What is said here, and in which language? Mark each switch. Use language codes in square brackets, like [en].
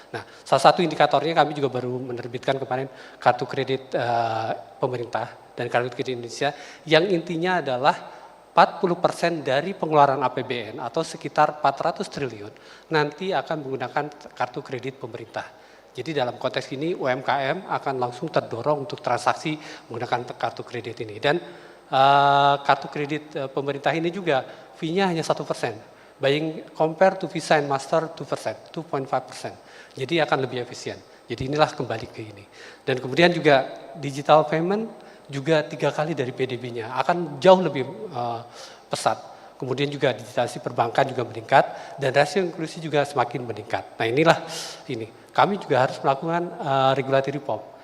[id] Nah, salah satu indikatornya kami juga baru menerbitkan kemarin kartu kredit pemerintah dan kartu kredit Indonesia yang intinya adalah 40% dari pengeluaran APBN atau sekitar 400 triliun nanti akan menggunakan kartu kredit pemerintah. Jadi dalam konteks ini UMKM akan langsung terdorong untuk transaksi menggunakan kartu kredit ini. Dan kartu kredit pemerintah ini juga fee-nya hanya 1%. [en] Buying compare to Visa and Master 2%, 2.5%. [id] Jadi akan lebih efisien. Jadi inilah kembali ke ini. Dan kemudian juga digital payment juga 3 kali dari PDB-nya, akan jauh lebih pesat. Kemudian juga digitalisasi perbankan juga meningkat, dan rasio inklusi juga semakin meningkat. Nah inilah ini. Kami juga harus melakukan regulatory reform.